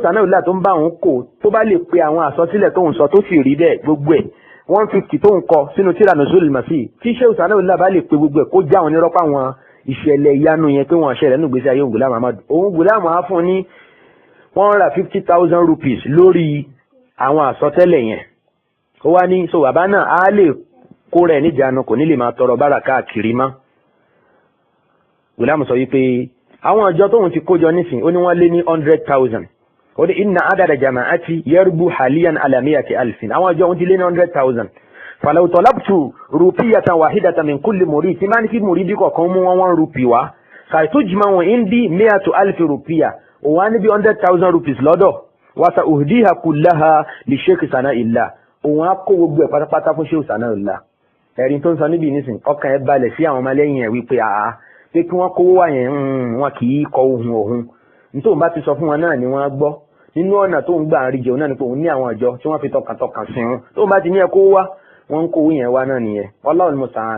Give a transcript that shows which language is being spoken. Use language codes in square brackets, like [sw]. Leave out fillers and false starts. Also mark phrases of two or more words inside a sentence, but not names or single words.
[yo] Sana'ullah tó ń bá òun kò tó bá lè pe àwọn àsọsílẹ̀ tóun sọ tó sì rí bẹ́ẹ̀ gbogbo ẹ̀ 150 tóun kọ sínú tíra Nuzulil Masih tí Sheikh Sana'ullah bá lè pe gbogbo ẹ̀ kó já wọn nírọ́pá àwọn ìṣẹ̀lẹ̀ ìyanu yẹn pé wọ́n ṣẹlẹ̀ nínú ìgbésí ayé Ghulam Ahmad òun Ghulam á fún ní 150,000 rupees lórí àwọn àsọtẹ́lẹ̀ yẹn ó wá ní so bàbá náà á lè kó rẹ̀ níjànú kò ní lè máa tọrọ bára káàkiri mọ́. Ghulam sọ wípé àwọn ọjọ́ tóun ti kójọ nísìn ó ní wọ́n lé ní 100,000 ó ní [ar] إن عدد جماعتي يربو حاليا على 100,000 [yo] àwọn ọjọ́ òun ti lé ní 100,000 [ar] فلو طلبت روبية واحدة من كل [yo] murid tí máa ní kí muridi kọ̀ọ̀kan mú wọn 1 rupee wá [ar] سيتجمع عندي 100,000 روبية [yo] òun á ní bí 100,000 rupees lọ́dọ̀ [ar] وسأهديها كلها للشيخ [yo] Sana'ullah òun á kó gbogbo ẹ̀ pátápátá fún Sheikh Sana'ullah ẹ̀rin tó ń sọ níbi nísìn ọkàn ẹ̀ balẹ̀ sí àwọn ọmọlẹ́yìn ẹ̀ wípé àá pé kí wọ́n kówó wá yẹn wọn kì í kọ ohun òun nítorí òun bá ti sọ fún wọn náà ni wọ́n gbọ́ nínú ọ̀nà tó ń gbà rí jẹun náà ni pé òun ní àwọn àjọ tí wọ́n fi tọkàntọkàn sí wọn tó ń bá ti ní ẹ kówó wá wọ́n ń kówó yẹn wá náà nìyẹn [ar] الله المستعان.